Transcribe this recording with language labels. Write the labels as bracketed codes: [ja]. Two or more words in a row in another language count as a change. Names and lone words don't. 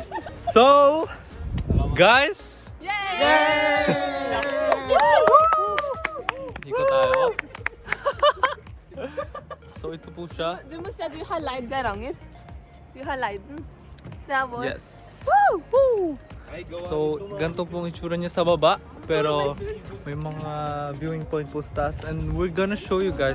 [en] So, guys, yay! [tl] Iko tayo. So, ito po siya. [no] Du må si at du har leid Geiranger. Du har leid den. Det er vår. [en] Yes. [tl] So, ganito pong itsura niya sa baba. Pero, may mga viewing point po sa taas. [en] And we're gonna show you guys.